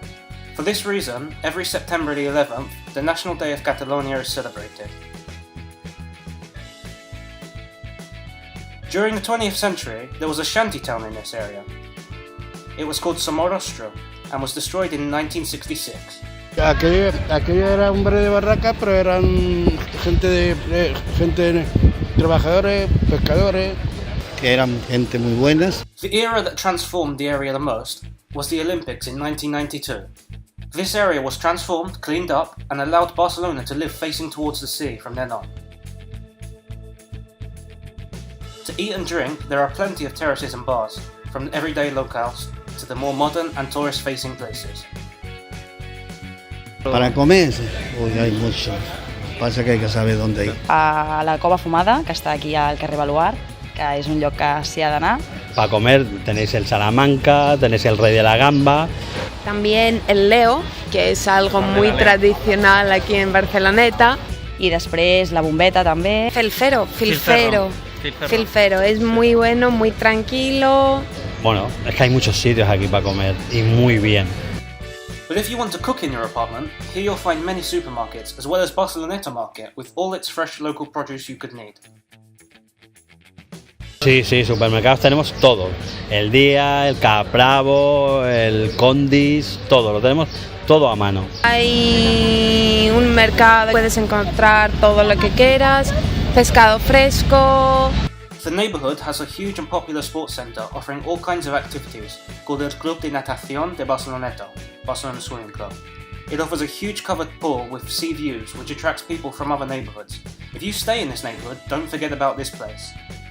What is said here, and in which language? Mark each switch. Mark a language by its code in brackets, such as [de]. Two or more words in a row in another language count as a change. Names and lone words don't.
[en] For this reason, every September the 11th, the National Day of Catalonia is celebrated. During the 20th century, there was a shantytown in this area. It was called Somorrostro and was destroyed in 1966. [es] Aquello era un barrio de barracas, pero eran gente trabajadores, pescadores. Que eran gente muy buenas. [en] The era that transformed the area the most was the Olympics in 1992. This area was transformed, cleaned up, and allowed Barcelona to live facing towards the sea from then on. To eat and drink, there are plenty of terraces and bars, from everyday locales to the more modern and tourist-facing places. [es] Para comer, uy, hay mucho. Pasa que hay que saber dónde ir. [ca] A la Cova Fumada, que està aquí al carrer Baluard, que és un lloc que s'hi ha d'anar. [es] Para comer tenéis el Salamanca, tenéis el Rey de la Gamba. También el Leo, que es algo muy tradicional aquí en Barceloneta. [ca] I després la Bombeta també. Filfero. [es] Es muy bueno, muy tranquilo. Bueno, es que hay muchos sitios aquí para comer y muy bien. [en] But if you want to cook in your apartment, here you'll find many supermarkets as well as Barceloneta Market with all its fresh local produce you could need. [es] Sí, supermercados tenemos todo. El Día, el Capravo, el Condis, todo, lo tenemos todo a mano. Hay un mercado, puedes encontrar todo lo que quieras, pescado fresco. [en] The neighbourhood has a huge and popular sports centre offering all kinds of activities, called el Club de Natación de Barceloneta, Barcelona Swimming Club. It offers a huge covered pool with sea views which attracts people from other neighbourhoods. If you stay in this neighbourhood, don't forget about this place.